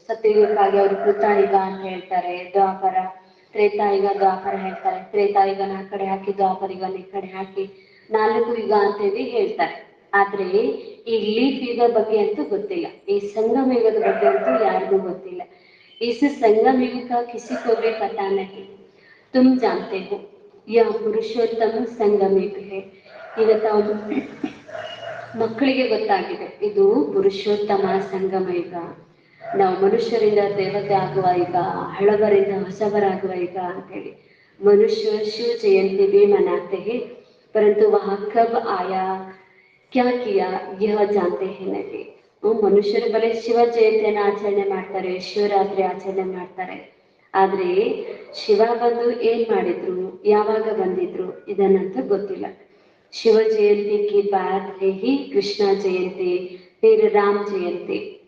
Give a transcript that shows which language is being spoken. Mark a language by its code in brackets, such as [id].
[kn] ಸತ್ಯಯುಗಕ್ಕಾಗಿ ಅವರು ಕೃತಾಯುಗ ಅಂತ ಹೇಳ್ತಾರೆ, ದ್ವಾಪರ ತ್ರೇತಾಯುಗ, ದ್ವಾಪರ ಹೇಳ್ತಾರೆ, ತ್ರೇತಾಯುಗನ ಆ ಕಡೆ ಹಾಕಿ ದ್ವಾಪರಿಗನ ಈ ಕಡೆ ಹಾಕಿ 4 ಯುಗ ಅಂತ ಹೇಳಿ ಹೇಳ್ತಾರೆ. ಆದ್ರೆ ಈ ಲೀಪ್ ಯುಗ ಬಗ್ಗೆ ಅಂತೂ ಗೊತ್ತಿಲ್ಲ. ಈ ಸಂಗಮ ಯುಗದ ಬಗ್ಗೆ ಅಂತೂ ಯಾರಿಗೂ ಗೊತ್ತಿಲ್ಲ. [hi] इस संगम युग का किसी को भी पता नहीं. तुम जानते हो यह पुरुषोत्तम संगम युग है. [kn] ಈಗ ತಾವು ಮಕ್ಕಳಿಗೆ ಗೊತ್ತಾಗಿದೆ ಇದು ಪುರುಷೋತ್ತಮ ಸಂಗಮ ಯುಗ. ನಾವು ಮನುಷ್ಯರಿಂದ ದೇವತೆ ಆಗುವ ಯುಗ, ಹಳಬರಿಂದ ಹೊಸಬರಾಗುವ ಯುಗ ಅಂತೇಳಿ. ಮನುಷ್ಯ ಶಿವ ಜಯಂತಿ [hi] भी मनाते हैं परंतु वह कब आया क्या किया यह जानते हैं नहीं. [kn] ಮನುಷ್ಯರು ಬರೀ ಶಿವ ಜಯಂತಿಯನ್ನು ಆಚರಣೆ ಮಾಡ್ತಾರೆ, ಶಿವರಾತ್ರಿ ಆಚರಣೆ ಮಾಡ್ತಾರೆ. ಆದ್ರೆ ಶಿವ ಬಂದು ಏನ್ ಮಾಡಿದ್ರು, ಯಾವಾಗ ಬಂದಿದ್ರು ಇದನ್ನಂತೂ ಗೊತ್ತಿಲ್ಲ. [hi] ಶಿವ ಜಯಂತಿ ಕಿ ಬಾತ್ ಹೇ ಹಿ ಕೃಷ್ಣ ಜಯಂತಿ, ಫಿರ್ ರಾಮ್ ಜಯಂತಿ.